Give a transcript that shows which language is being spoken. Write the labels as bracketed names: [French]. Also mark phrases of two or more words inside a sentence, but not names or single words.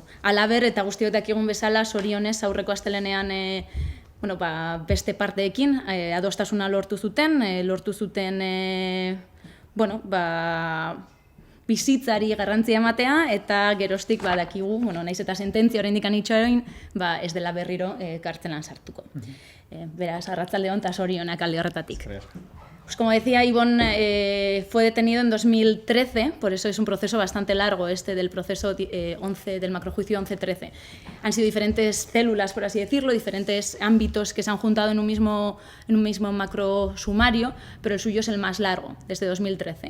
[Basque] Halaber eta guztiok dakigun bezala, zorionez aurreko astelenean beste parteekin adostasuna lortu zuten bizitzari garrantzia ematea eta geroztik dakigu, naiz eta sententzia oraindik itxaroin, ez dela berriro kartzelan sartuko. Beraz, arratsaldeon eta zorionak alde horretatik. [Spanish] Pues como decía, Ivonne fue detenido en 2013, por eso es un proceso bastante largo del proceso del macrojuicio 11-13. Han sido diferentes células, por así decirlo, diferentes ámbitos que se han juntado en un mismo macro sumario, pero el suyo es el más largo, desde 2013.